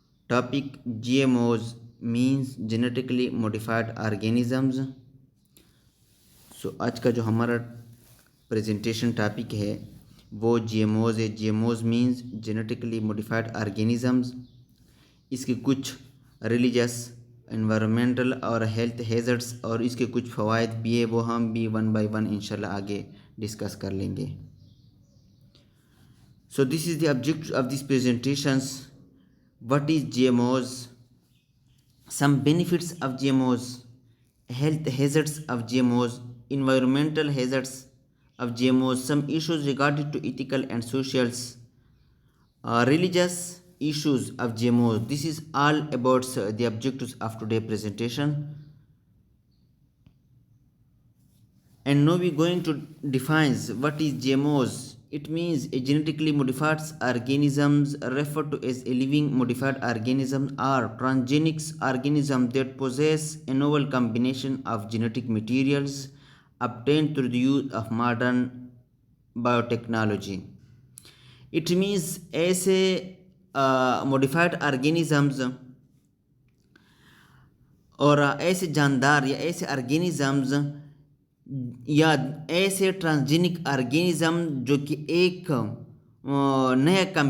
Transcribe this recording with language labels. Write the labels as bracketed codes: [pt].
[en] Topic GMOs means genetically modified organisms. [ur] سو آج کا جو ہمارا پریزنٹیشن ٹاپک ہے وہ جی ایم اوز ہے. [en] G M Os means genetically modified organisms. [ur] اس کے کچھ ریلیجس، انوائرمنٹل اور ہیلتھ ہیزرڈس اور اس کے کچھ فوائد بھی ہے، وہ ہم بھی [en] one by one [ur] انشاءاللہ آگے ڈسکس کر لیں گے. [en] So this is the object of these presentations. What is G M Os, some benefits of G M Os, health hazards of GMOs, environmental hazards of GMOs, some issues regarding to ethical and socials, religious issues of GMOs. This is all about the objectives of today's presentation. And now we are going to define what is GMOs. It means a genetically modified organisms referred to as a living modified organism or transgenic organism that possess a novel combination of genetic materials obtained through the use of modern biotechnology. It means [ur] ऐसे modified organisms اور ایسے جاندار یا ایسے organisms یا ایسے ٹرانسجینک organism جو کہ ایک نیا